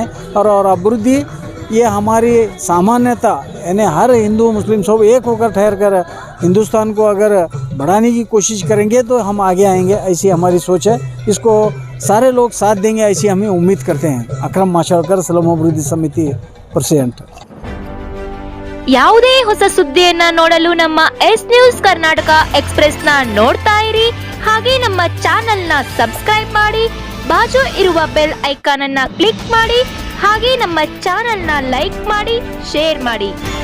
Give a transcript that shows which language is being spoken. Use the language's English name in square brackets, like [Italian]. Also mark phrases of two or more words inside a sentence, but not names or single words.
[Hindi] और अभिवृद्धि ये हमारी सामान्यता, यानी हर हिंदू मुस्लिम सब एक होकर ठहर कर हिंदुस्तान को अगर बढ़ाने की कोशिश करेंगे तो हम आगे आएंगे, ऐसी हमारी सोच है। इसको सारे लोग साथ देंगे ऐसी हमें उम्मीद करते हैं। अक्रम माशाळकर, स्लम अभिवृद्धि समिति प्रेसिडेंट। [Kannada] ಯಾವುದೇ ಹೊಸ ಸುದ್ದಿಯನ್ನ ನೋಡಲು ನಮ್ಮ ಎಸ್ ನ್ಯೂಸ್ ಕರ್ನಾಟಕ ಎಕ್ಸ್‌ಪ್ರೆಸ್ನ ನೋಡ್ತಾ ಇರಿ. ಹಾಗೆ ನಮ್ಮ ಚಾನೆಲ್ನ ಸಬ್ಸ್ಕ್ರೈಬ್ ಮಾಡಿ, ಬಾಜು ಇರುವ ಬೆಲ್ ಐಕಾನ್ ಅನ್ನ ಕ್ಲಿಕ್ ಮಾಡಿ. ಹಾಗೆ ನಮ್ಮ ಚಾನೆಲ್ನ ಲೈಕ್ ಮಾಡಿ, ಶೇರ್ ಮಾಡಿ.